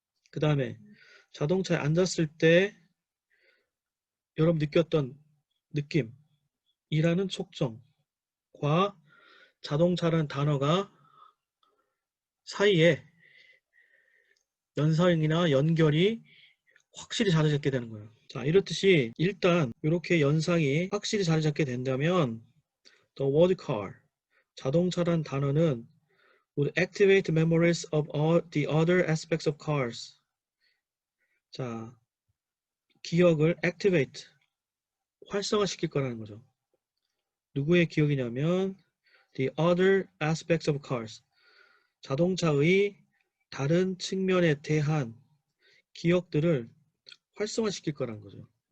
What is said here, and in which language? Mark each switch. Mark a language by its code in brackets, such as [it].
[ko] 그 다음에 자동차에 앉았을 때 여러분 느꼈던 느낌이라는 속성과 자동차라는 단어가 사이에 연상이나 연결이 확실히 자리 잡게 되는 거예요. [en] 자, 이렇듯이 일단 이렇게 연상이 확실히 자리 잡게 된다면 the word car, 자동차란 단어는 would activate memories of all the other aspects of cars. [ko] 자, 기억을 activate, 활성화시킬 거라는 거죠. 누구의 기억이냐면 the other aspects of cars, 자동차의 다른 측면에 대한 기억들을 활성화시킬 거라는 거죠.